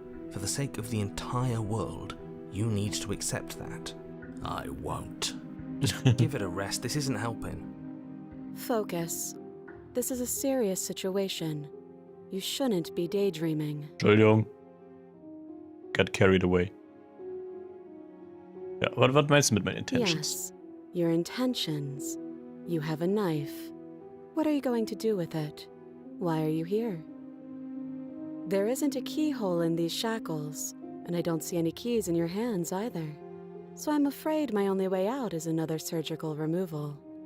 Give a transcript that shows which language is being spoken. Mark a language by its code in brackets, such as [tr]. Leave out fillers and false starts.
[en] For the sake of the entire world, you need to accept that. I won't. Just give it a rest, this isn't helping. Focus. This is a serious situation. You shouldn't be daydreaming. [de] Entschuldigung. [en] Got carried away. [de] Ja, was meinst du mit meinen intentions? [en] Yes, your intentions. You have a knife. What are you going to do with it? Why are you here? There isn't a keyhole in these shackles, and I don't see any keys in your hands either. So I'm afraid my only way out is another surgical removal.